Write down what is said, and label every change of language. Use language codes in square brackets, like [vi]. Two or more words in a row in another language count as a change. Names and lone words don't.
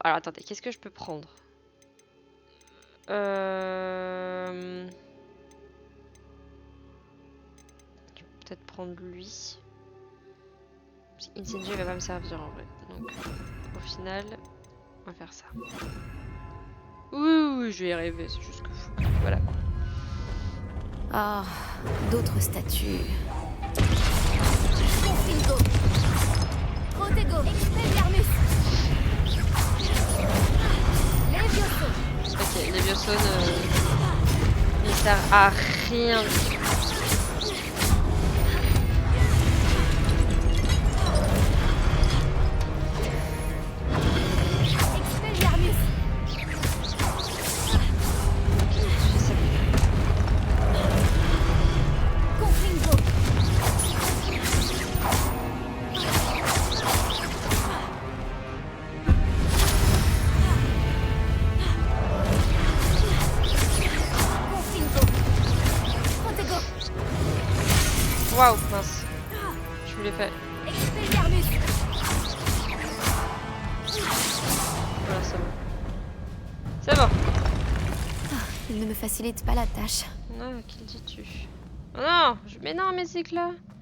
[fr] Alors, attendez, qu'est-ce que je peux prendre? Je peux peut-être prendre lui. Incendio, il va pas me servir en vrai. Donc, au final, on va faire ça. Oui, je vais y arriver, c'est juste que fou. Voilà. Ah, d'autres statues. Confringo. Protego. Expelliarmus. Levioso. Ok, les biosones, ils servent à rien. Expelliarmus. Confringo. Confringo. Protego. Waouh, mince. Je vous l'ai fait. Expelliarmus. Voilà, c'est bon. C'est bon. Il ne me facilite pas la tâche. Non, qu'il dis-tu? Oh non, mais non, mais c'est que là.